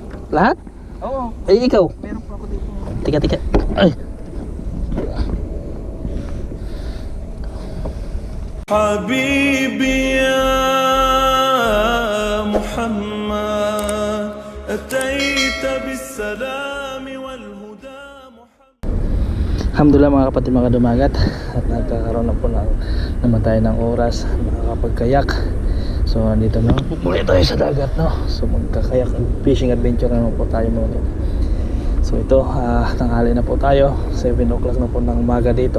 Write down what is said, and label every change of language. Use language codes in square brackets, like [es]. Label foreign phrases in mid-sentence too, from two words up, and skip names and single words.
[tl] Lahat? Oo. Ay, ikaw? Meron pa ako dito. Tika. Ay. [ar] حبيبي يا محمد أتيت بالسلام والهدى [tl] Alhamdulillah mga kapatid, mga dumagat, at nagkakaroon na po naman tayo ng oras makakapagkayak. So nandito na po muli tayo sa dagat, no? So magkakayak [en] fishing adventure [tl] naman po tayo muli. So ito, tanghali na po tayo, 7 o'clock na po ng umaga dito.